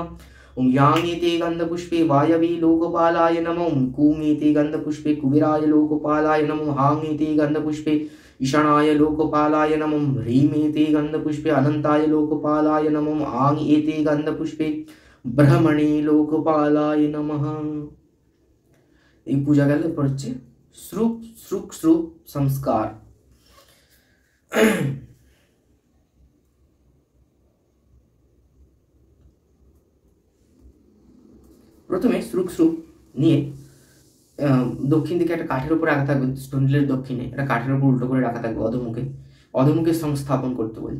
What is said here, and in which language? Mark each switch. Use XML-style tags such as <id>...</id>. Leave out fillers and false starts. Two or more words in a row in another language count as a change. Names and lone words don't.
<sa>ओम यांग एते गन्धपुष्पे वायवे लोकपालाय नमः। ओम कूंग एते गन्धपुष्पे कुबेराय लोकपालाय नमः। ओम हांग एते गन्धपुष्पे ईशानाय लोकपालाय नमः। ह्रीं एते गन्धपुष्पे अनंताय लोकपालाय नमः। आंग एते गन्धपुष्पे ब्रह्मणे लोकपालाय नमः।</sa> <bn>এই পূজা গেল। এরপর হচ্ছে শ্রুক সংস্কার। প্রথমে শ্রুক নিয়ে দক্ষিণ দিকে একটা কাঠের উপর রাখা থাকবে, স্টন্ডিলের দক্ষিণে একটা কাঠের উপর উল্টো করে রাখা থাকবে অধমুখে সংস্থাপন করতে বলছে।</bn>